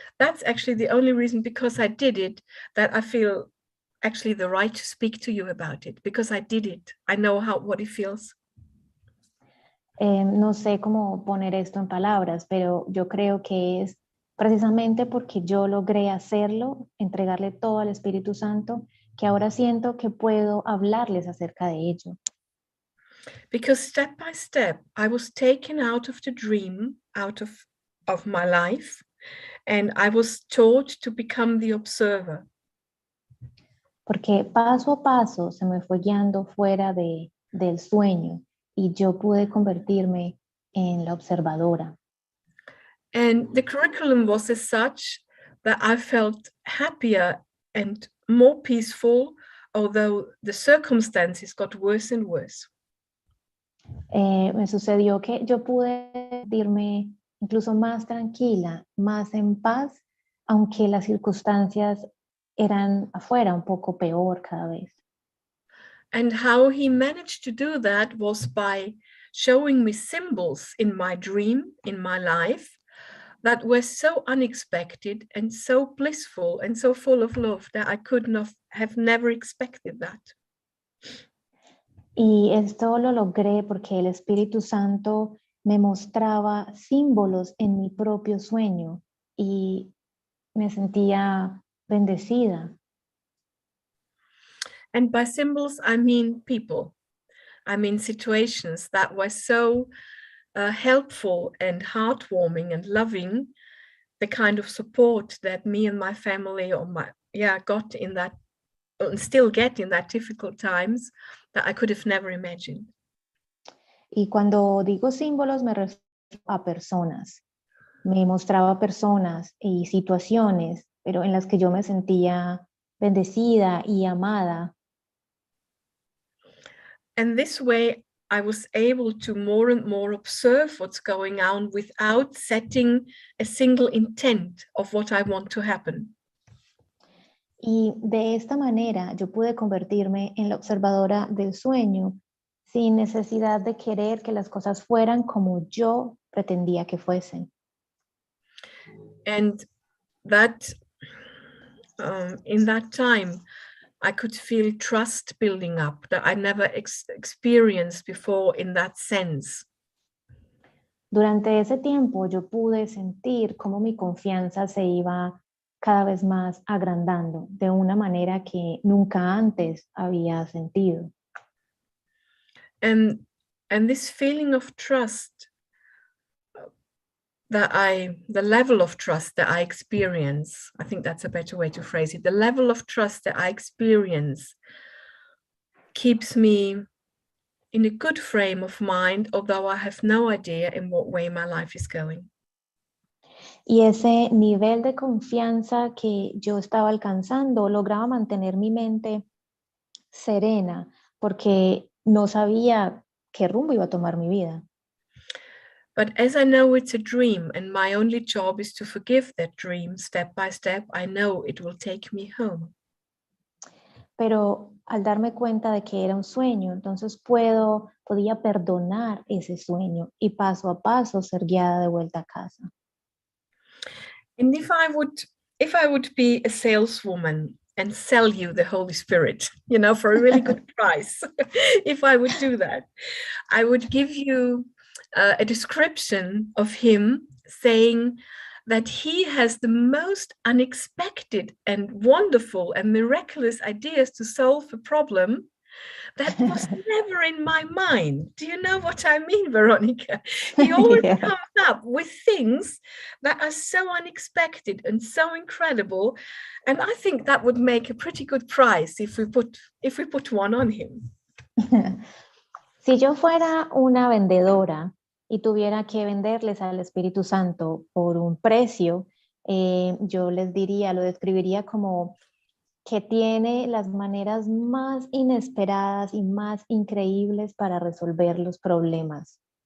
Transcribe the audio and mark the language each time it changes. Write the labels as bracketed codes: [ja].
[en] That's actually the only reason, because I did it, that I feel actually the right to speak to you about it, because I did it. I know what it feels. [es] No sé cómo poner esto en palabras, pero yo creo que es precisamente porque yo logré hacerlo, entregarle todo al Espíritu Santo, que ahora siento que puedo hablarles acerca de ello. [en] Because step by step, I was taken out of the dream, out of my life, and I was taught to become the observer. [es] Porque paso a paso se me fue guiando fuera del sueño y yo pude convertirme en la observadora. [en] And the curriculum was as such that I felt happier and more peaceful, although the circumstances got worse and worse. [es] Me sucedió que yo pude sentirme incluso más tranquila, más en paz, aunque las circunstancias eran afuera un poco peor cada vez. [en] And how he managed to do that was by showing me symbols in my dream, in my life, that were so unexpected and so blissful and so full of love that I could not have never expected that. [es] Y esto lo logré porque el Espíritu Santo me mostraba símbolos en mi propio sueño y me sentía bendecida. [en] And by symbols, I mean people. I mean situations that were so helpful and heartwarming and loving, the kind of support that me and my family got in that, and still get in that difficult times, that I could have never imagined. [es] Y cuando digo símbolos me refiero a personas. Me mostraba personas y situaciones, pero en las que yo me sentía bendecida y amada. [en] And this way, I was able to more and more observe what's going on without setting a single intent of what I want to happen. [es] Y de esta manera yo pude convertirme en la observadora del sueño sin necesidad de querer que las cosas fueran como yo pretendía que fuesen. [en] And that in that time, I could feel trust building up that I never experienced before in that sense. [es] Durante ese tiempo yo pude sentir cómo mi confianza se iba cada vez más agrandando de una manera que nunca antes había sentido. [en] And this feeling of trust, the level of trust that I experience, I think that's a better way to phrase it. The level of trust that I experience keeps me in a good frame of mind, although I have no idea in what way my life is going. [es] Y ese nivel de confianza que yo estaba alcanzando lograba mantener mi mente serena porque no sabía qué rumbo iba a tomar mi vida. [en] But as I know it's a dream and my only job is to forgive that dream step by step, I know it will take me home. [es] pero al darme cuenta de que era un sueño, entonces podía perdonar ese sueño y paso a paso ser guiada de vuelta a casa. [en] And if I would be a saleswoman and sell you the Holy Spirit, for a really good price, if I would do that, I would give you a description of him saying that he has the most unexpected and wonderful and miraculous ideas to solve a problem that was never in my mind. Do you know what I mean, Veronica? He always comes up with things that are so unexpected and so incredible. And I think that would make a pretty good price if we put one on him. [es] Si yo fuera una vendedora y tuviera que venderles al Espíritu Santo por un precio, yo les diría, lo describiría como que tiene las maneras más inesperadas y más increíbles para resolver los problemas.